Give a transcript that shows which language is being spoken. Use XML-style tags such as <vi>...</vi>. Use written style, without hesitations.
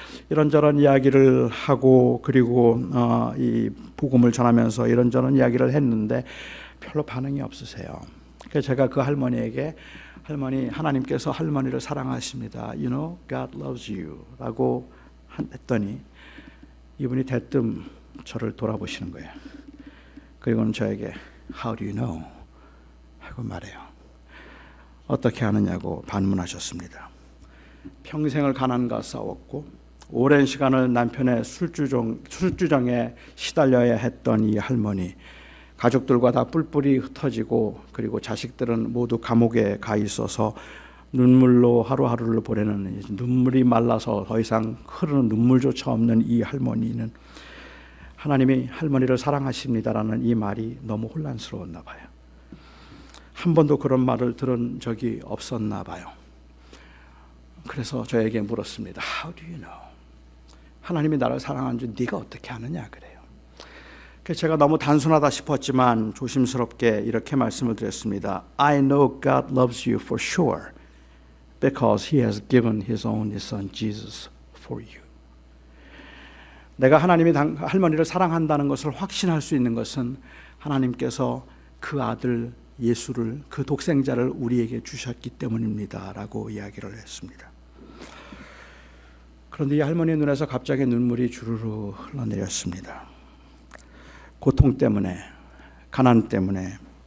<ko>이런저런 이야기를 하고, 그리고 이 복음을 전하면서 이런저런 이야기를 했는데 별로 반응이 없으세요. 그래서 제가 그 할머니에게, 할머니, 하나님께서 할머니를 사랑하십니다.</ko> <en>You know, God loves you</en> <ko>라고 했더니 이분이 대뜸 저를 돌아보시는 거예요. 그리고는 저에게</ko> <en>How do you know?</en> <ko>하고 말해요. 어떻게 아느냐고 반문하셨습니다. 평생을 가난과 싸웠고 오랜 시간을 남편의 술주정에 시달려야 했던 이 할머니, 가족들과 다 뿔뿔이 흩어지고, 그리고 자식들은 모두 감옥에 가 있어서 눈물로 하루하루를 보내는, 눈물이 말라서 더 이상 흐르는 눈물조차 없는 이 할머니는 하나님이 할머니를 사랑하십니다라는 이 말이 너무 혼란스러웠나 봐요. 한 번도 그런 말을 들은 적이 없었나 봐요. 그래서 저에게 물었습니다.</ko> <en>How do you know?</en> <ko>하나님이 나를 사랑하는 줄 네가 어떻게 아느냐 그래요. 제가 너무 단순하다 싶었지만 조심스럽게 이렇게 말씀을 드렸습니다.</ko> <en>I know God loves you for sure because He has given His only Son Jesus for you.</en> <ko>내가 하나님이 할머니를 사랑한다는 것을 확신할 수 있는 것은 하나님께서 그 아들 예수를, 그 독생자를 우리에게 주셨기 때문입니다 라고 이야기를 했습니다. 그런데 이 할머니의 눈에서 갑자기 눈물이 주르르 흘러내렸습니다. 고통 때문에, 가난 때문에,</ko>